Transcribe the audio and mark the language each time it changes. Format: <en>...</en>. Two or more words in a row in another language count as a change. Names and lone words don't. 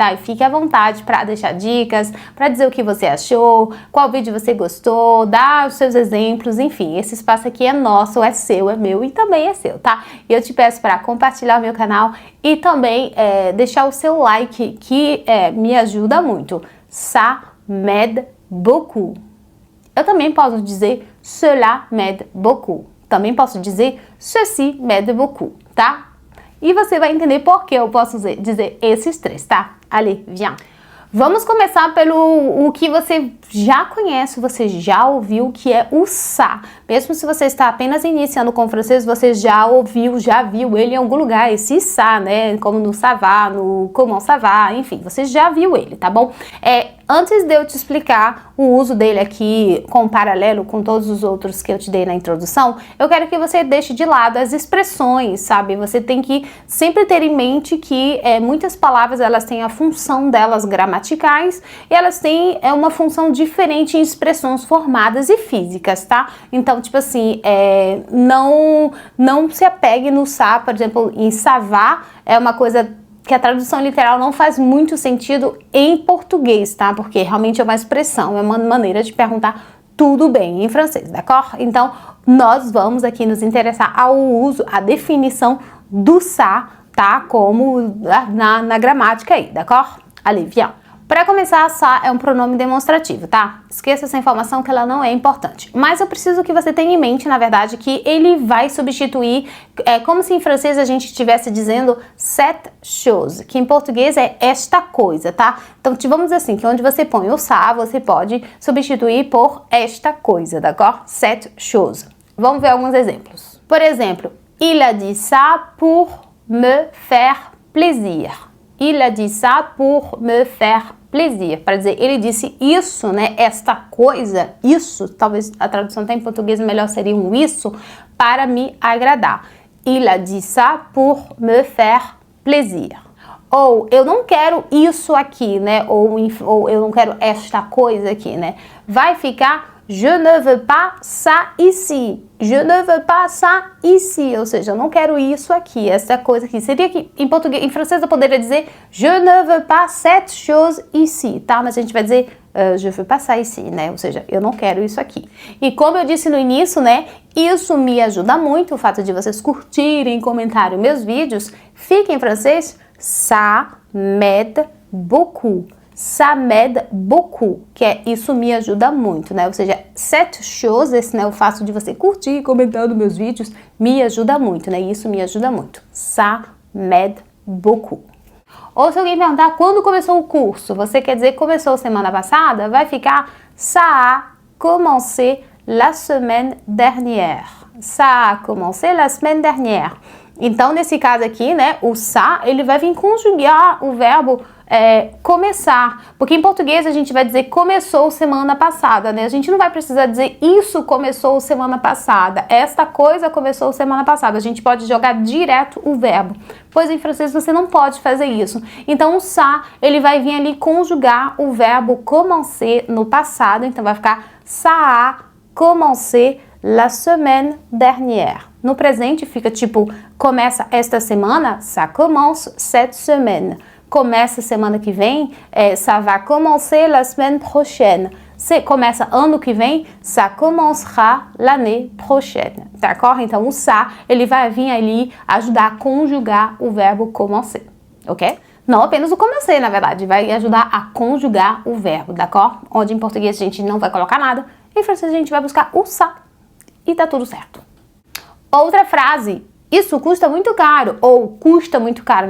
<pt>E fique à vontade para deixar dicas, para dizer o que você achou, qual vídeo você gostou, dar os seus exemplos, enfim, esse espaço aqui é nosso, é seu, é meu e também é seu, tá? E eu te peço para compartilhar o meu canal e também deixar o seu like, que me ajuda muito.</pt> <fr>Ça m'aide beaucoup.</fr> <pt>Eu também posso dizer</pt> <fr>cela m'aide beaucoup.</fr> <pt>Também posso dizer</pt> <fr>ceci m'aide beaucoup,</fr> <pt>tá? E você vai entender por que eu posso dizer esses três, tá?</pt> <fr>Allez, viens!</fr> <pt>Vamos começar pelo o que você já conhece, você já ouviu, que é o ça. Mesmo se você está apenas iniciando com o francês, você já ouviu, já viu ele em algum lugar, esse ça, né? Como no</pt> <fr>ça va,</fr> <pt>no</pt> <fr>comment ça va,</fr> <pt>enfim, você já viu ele, tá bom? Antes de eu te explicar o uso dele aqui com paralelo com todos os outros que eu te dei na introdução, eu quero que você deixe de lado as expressões, sabe? Você tem que sempre ter em mente que muitas palavras elas têm a função delas gramaticais e elas têm uma função diferente em expressões formadas e físicas, tá? Então, tipo assim, não se apegue no ça, por exemplo, em</pt> <fr>ça va</fr> <pt>é uma coisa que a tradução literal não faz muito sentido em português, tá? Porque realmente é uma expressão, é uma maneira de perguntar tudo bem em francês, d'accord? Então, nós vamos aqui nos interessar ao uso, à definição do ça, tá? Como na gramática aí, d'accord?</pt> <fr>Allez, viens!</fr> <pt>Para começar, ça é um pronome demonstrativo, tá? Esqueça essa informação que ela não é importante. Mas eu preciso que você tenha em mente, na verdade, que ele vai substituir, como se em francês a gente estivesse dizendo</pt> <fr>cette chose,</fr> <pt>que em português é esta coisa, tá? Então, vamos dizer assim, que onde você põe o ça, você pode substituir por esta coisa, d'accord?</pt> <fr>Cette chose.</fr> <pt>Vamos ver alguns exemplos. Por exemplo,</pt> <fr>il a dit ça pour me faire plaisir. Il a dit ça pour me faire plaisir.</fr> <pt>Para dizer, ele disse isso, né? Esta coisa, isso, talvez a tradução até em português melhor seria um isso, para me agradar.</pt> <fr>Il a dit ça pour me faire plaisir.</fr> <pt>Ou eu não quero isso aqui, né? Ou eu não quero esta coisa aqui, né? Vai ficar</pt> <fr>je ne veux pas ça ici. Je ne veux pas ça ici.</fr> <pt>Ou seja, eu não quero isso aqui, essa coisa aqui. Seria que em português, em francês eu poderia dizer</pt> <fr>je ne veux pas cette chose ici,</fr> <pt>tá? Mas a gente vai dizer</pt> <fr>je veux pas ça ici,</fr> <pt>né? Ou seja, eu não quero isso aqui. E como eu disse no início, né? Isso me ajuda muito, o fato de vocês curtirem, comentarem meus vídeos. Fica em francês,</pt> <fr>ça m'aide beaucoup. Ça m'aide beaucoup,</fr> <pt>que isso me ajuda muito, né? Ou seja,</pt> <fr>cette chose,</fr> <pt>o fato de você curtir e comentar nos meus vídeos, me ajuda muito, né? Isso me ajuda muito.</pt> <fr>Ça m'aide beaucoup.</fr> <pt>Ou se alguém perguntar quando começou o curso, você quer dizer que começou semana passada, vai ficar</pt> <fr>ça a commencé la semaine dernière. Ça a commencé la semaine dernière.</fr> <pt>Então, nesse caso aqui, né, o ça, ele vai vir conjugar o verbo começar, porque em português a gente vai dizer começou semana passada, né? A gente não vai precisar dizer isso começou semana passada, esta coisa começou semana passada. A gente pode jogar direto o verbo, pois em francês você não pode fazer isso. Então o ça, ele vai vir ali conjugar o verbo commencer no passado, então vai ficar</pt> <fr>ça a commencé la semaine dernière.</fr> <pt>No presente fica tipo, começa esta semana,</pt> <fr>ça commence cette semaine.</fr> <pt>Começa semana que vem,</pt> <fr>ça va commencer la semaine prochaine.</fr> <pt>Se começa ano que vem,</pt> <fr>ça commencera l'année prochaine, d'accord?</fr> <pt>Então, o ça, ele vai vir ali ajudar a conjugar o verbo commencer, ok? Não apenas o commencer, na verdade, vai ajudar a conjugar o verbo, d'accord? Onde em português a gente não vai colocar nada, em francês a gente vai buscar o ça e tá tudo certo. Outra frase, isso custa muito caro, ou custa muito caro, né?</pt>